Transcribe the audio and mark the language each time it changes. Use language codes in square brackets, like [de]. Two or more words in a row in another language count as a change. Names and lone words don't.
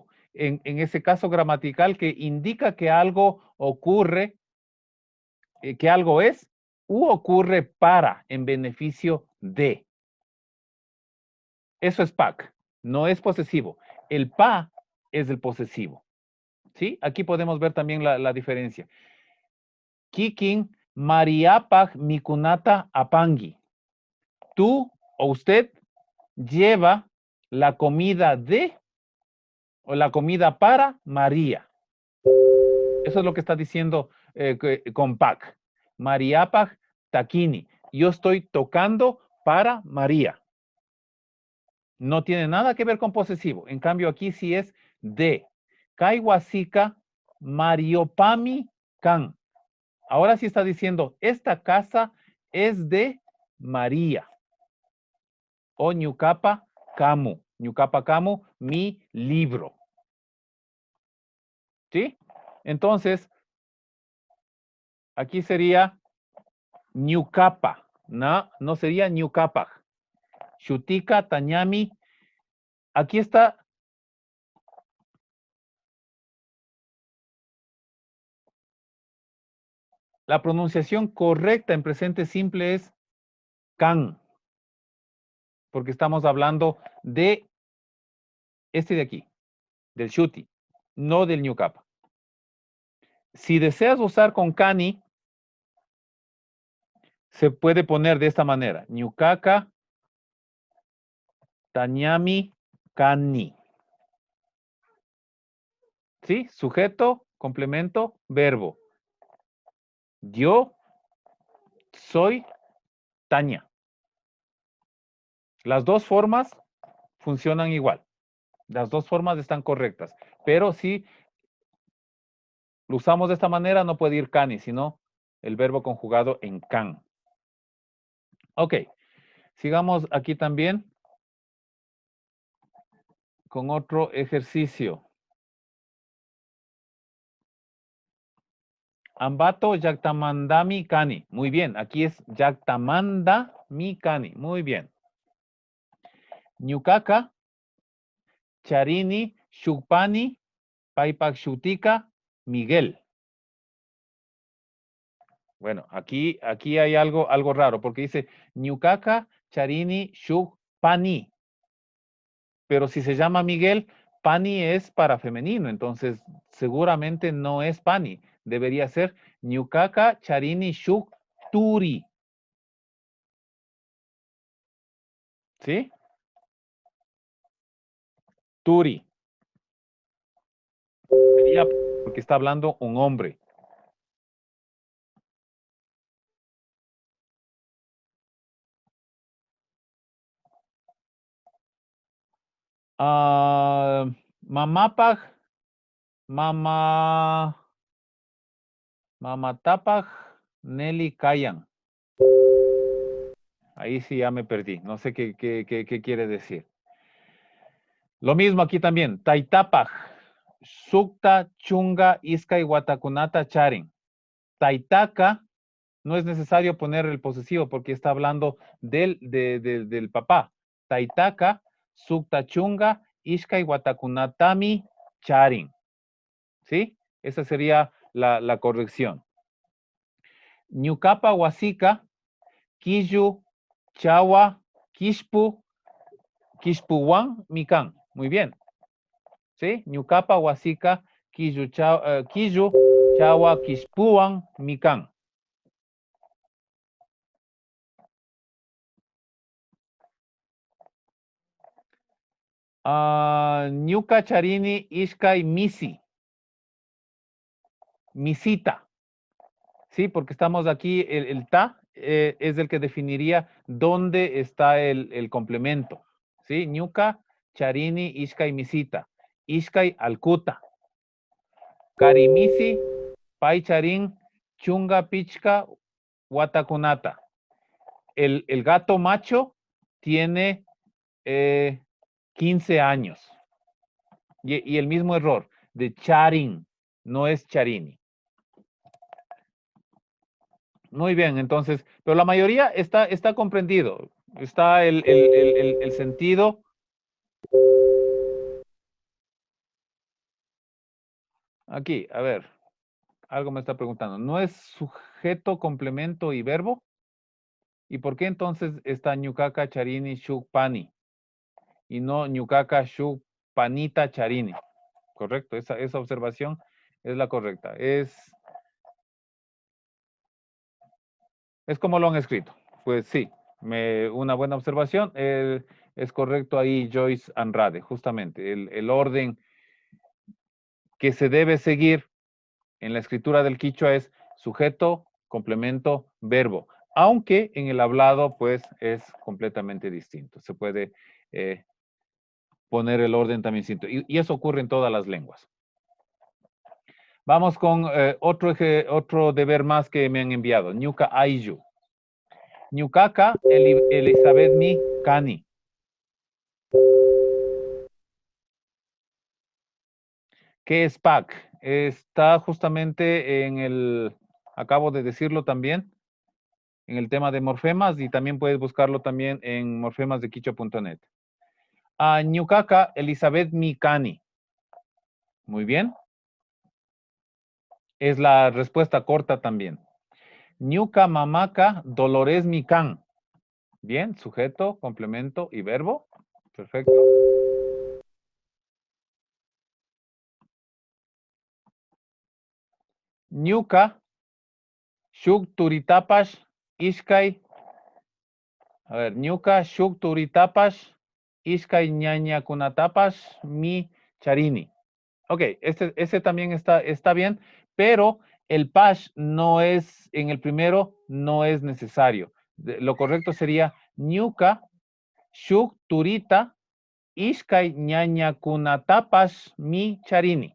[es] En ese caso gramatical que indica que algo ocurre, que algo es u ocurre para, en beneficio de. Eso es pak, no es posesivo. El pa es el posesivo. ¿Sí? Aquí podemos ver también la diferencia. [qu] Kikin mariapag mikunata apangi. [es] Tú o usted lleva la comida de o la comida para María. Eso es lo que está diciendo con pak. [qu] Mariapag takini. [es] Yo estoy tocando para María. No tiene nada que ver con posesivo. En cambio, aquí sí es de. [qu] Kaiwasika mariopami kan. [es] Ahora sí está diciendo, esta casa es de María. [qu] O ñukapa kamu. Ñukapa kamu, [es] mi libro. ¿Sí? Entonces, aquí sería ñukapa. No sería ñukapa. [qu] Shutika tañami. [es] Aquí está. La pronunciación correcta en presente simple es can. Porque estamos hablando de este de aquí, del shuti, no del ñukapa. Si deseas usar con kani, se puede poner de esta manera. [qu] Ñukaka tañami kani. [es] ¿Sí? Sujeto, complemento, verbo. Yo soy Tania. Las dos formas funcionan igual. Las dos formas están correctas. Pero si lo usamos de esta manera, no puede ir kani, sino el verbo conjugado en kan. Ok. Sigamos aquí también con otro ejercicio. [qu] Ambato yaktamandami kani. [es] Muy bien. Aquí es [qu] yaktamandami kani. [es] Muy bien. [qu] Ñukaka charini shukpani paipak shutika Miguel. [es] Bueno, aquí hay algo raro porque dice [qu] ñukaka charini shukpani. [es] Pero si se llama Miguel, pani es para femenino, entonces seguramente no es pani. Debería ser [qu] ñukaka charini shuk turi. [es] ¿Sí? Turi. Sería porque está hablando un hombre. [qu] Mamapag, mamatapag, Nelly Kayan. [es] Ahí sí ya me perdí. No sé qué quiere decir. Lo mismo aquí también. [qu] Taitapag, sukta, chunga, iska y watakunata charin. [es] Taitaka, no es necesario poner el posesivo porque está hablando del papá. [qu] Taitaka, sukta chunga, ishkai watakunatami charin. [es] ¿Sí? Esa sería la corrección. [qu] Ñukapa wasika, Kiyu, Chawa, Kishpu, Kishpuwan, Mikan. [es] Muy bien. ¿Sí? [qu] Ñukapa wasika, Kiyu, Chawa, Kishpuwan, Mikan. Ñuka charini ishkai misi. Misita. [es] Sí, porque estamos aquí, el ta es el que definiría dónde está el complemento. ¿Sí? [qu] Ñuka, charini, ishkai, misita. Ishkai, alkuta. Karimisi, pai charin, chunga, pichka, watakunata. [es] El gato macho tiene 15 años. Y el mismo error de charin, no es charini. Muy bien, entonces, pero la mayoría está comprendido. Está el sentido. Aquí, a ver, algo me está preguntando. ¿No es sujeto, complemento y verbo? ¿Y por qué entonces está [qu] ñukaka, charini, shuk, pani? [es] Y no [qu] ñukaka, shuk, panita, charini. [es] Correcto, esa observación es la correcta. Es como lo han escrito. Pues sí, una buena observación. Es correcto ahí Joyce Andrade, justamente. El orden que se debe seguir en la escritura del quichua es sujeto, complemento, verbo. Aunque en el hablado, pues, es completamente distinto. Se puede poner el orden también distinto. Y eso ocurre en todas las lenguas. Vamos con otro deber más que me han enviado. [qu] Ñuka Ayu. Ñukaka Elizabeth Mi Kani. [es] ¿Qué es PAC? Está justamente acabo de decirlo también, en el tema de morfemas y también puedes buscarlo también en morfemas de quichua.net. [qu] Ñukaka Elizabeth Mi Kani. [es] Muy bien. Es la respuesta corta también. [qu] Ñuka Mamaka Dolores Mi Kan. [es] Bien, sujeto, complemento y verbo. Perfecto. [qu] Ñuka Shuk Turitapash Ishkai. A ver, Ñuka Shuk Turitapash Ishkai Ñaña Kunatapash Mi Charini. [es] Ok, ese también está bien, pero el pash no es, en el primero, no es necesario. Lo correcto sería [qu] Ñuka Shuk Turita Ishkai Ñaña Kunatapash Mi Charini.